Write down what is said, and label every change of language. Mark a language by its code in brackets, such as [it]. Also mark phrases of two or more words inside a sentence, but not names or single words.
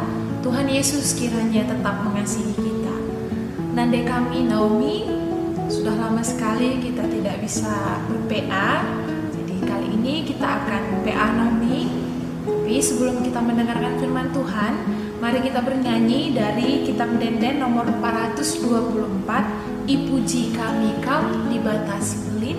[id] Tuhan Yesus kiranya tetap mengasihi kita. Nande kami Naomi, sudah lama sekali kita tidak bisa ber-PA. Jadi kali ini kita akan PA Naomi. Tapi sebelum kita mendengarkan firman Tuhan, mari kita bernyanyi dari Kitab Denden nomor 424, Ipuji Kami Kau Dibatasi Belin.